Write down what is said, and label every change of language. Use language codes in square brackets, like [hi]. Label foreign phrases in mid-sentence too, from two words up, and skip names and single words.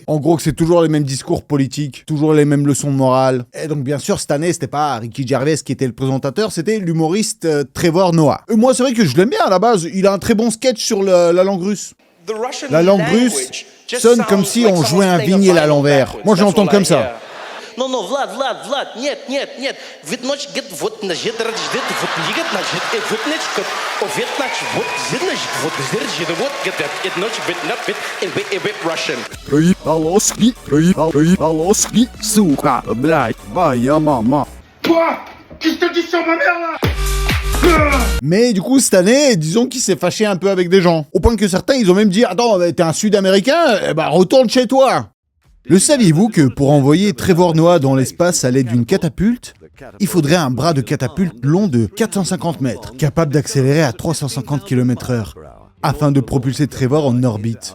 [fr] En gros que c'est toujours les mêmes discours politiques, toujours les mêmes leçons de morale. Et donc bien sûr cette année, c'était pas Ricky Gervais qui était le présentateur, c'était l'humoriste Trevor Noah. Moi c'est vrai que je l'aime bien à la base, il a un très bon sketch sur la langue russe. La langue russe sonne comme si on jouait un vinyle à l'envers. Moi, je l'entends comme ça. Non, Vlad, нет. Ведь ночь get вот значит, рождет, вот лигет, значит, вот значит, овет, значит, вот значит, вот значит, вот get ночь, ведь not bit, [en] Russian. [ru] Проебалоски, сука, блядь, моя мама. [fr] Quoi? Qu'est-ce que t'as dit sur ma mère là? Mais du coup, cette année, disons qu'il s'est fâché un peu avec des gens. Au point que certains, ils ont même dit « Attends, t'es un Sud-Américain? Eh ben, retourne chez toi !» Le saviez-vous que pour envoyer Trevor Noah dans l'espace à l'aide d'une catapulte, il faudrait un bras de catapulte long de 450 mètres, capable d'accélérer à 350 km/h, afin de propulser Trevor en orbite.